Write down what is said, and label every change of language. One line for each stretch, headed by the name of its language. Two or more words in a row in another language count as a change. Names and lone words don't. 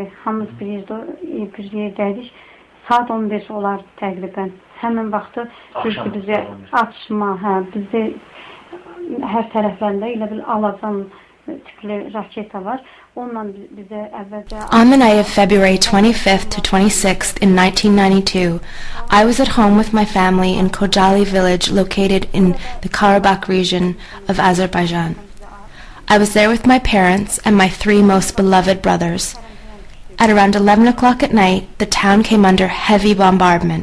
Azerbaijani: Hamımız bir yerdəydik. Saat 15 olar təqribən. Həmin vaxtı bizi atışma, bizi hər tərəflərində elə bir alacan tipli raketa var. Ondan bizə əvvəlcə...
English: On the night of February 25th to 26th in 1992, I was at home with my family in Khojaly village located in the Karabakh region of Azerbaijan. I was there with my parents and my 3 most beloved brothers. At around 11 o'clock at night, the town came under heavy bombardment.